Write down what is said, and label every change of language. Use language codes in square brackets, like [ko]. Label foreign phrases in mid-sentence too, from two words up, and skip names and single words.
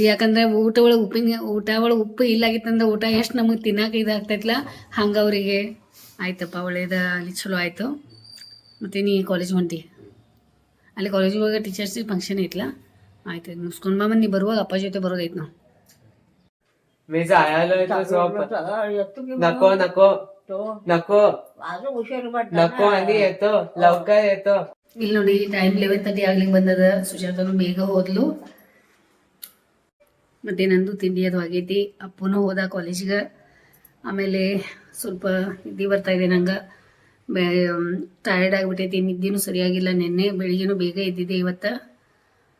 [kn] ಯಾಕಂದ್ರೆ ಊಟ ಒಳಗೆ ಉಪ್ಪು ಇಲ್ಲಾಗಿತ್ತಂದ್ರೆ ಊಟ ಎಷ್ಟು ನಮಗೆ ತಿನ್ನಕ್ಕೆ ಇದಾಗ್ತೈತಲ್ಲ, ಹಂಗೆ ಅವರಿಗೆ ಆಯ್ತಪ್ಪ ಒಳ್ಳೇದ ಅಲ್ಲಿ ಚಲೋ ಆಯಿತು. ಮತ್ತು ನೀ ಕಾಲೇಜ್ ಹೊಂಟಿ, ಅಲ್ಲಿ ಕಾಲೇಜಿಗೆ ಹೋಗಿ ಟೀಚರ್ಸಿಗೆ ಫಂಕ್ಷನ್ ಐತಲ್ಲ, ಆಯ್ತು ಮುಗಿಸ್ಕೊಂಡು ಬಾ. ನೀ ಬರುವಾಗ ಅಪ್ಪ ಜೊತೆ ಬರೋದೈತೆ ನಾವು. [mr] मी जायला नको नको नको [kn] ಅದು ಹುಷಾರು ಬಟ್ [mr] नको आणि येतो लवकर येतो. [kn] ಇಲ್ಲಿ ನೋಡಿ ಟೈಮ್ 11:30 ಆಗ್ಲಿಕ್ಕೆ ಬಂದದ. ಸುಜಾತನು ಬೇಗ ಹೋದ್ಲು. ಮತ್ತೆ ನಂದು ತಿಂಡಿ ಅದು ಆಗೈತಿ. ಅಪ್ಪನೂ ಹೋದ ಕಾಲೇಜಿಗೆ. ಆಮೇಲೆ ಸ್ವಲ್ಪ ನಿದ್ದೆ ಬರ್ತಾ ಇದೆ ನಂಗೆ, ಟಯರ್ಡ್ ಆಗಿಬಿಟ್ಟೈತಿ. ನಿದ್ದೆನೂ ಸರಿಯಾಗಿಲ್ಲ. ನೆನ್ನೆ ಬೆಳಿಗ್ಗೆನೂ ಬೇಗ ಎದ್ದಿದ್ದೆ.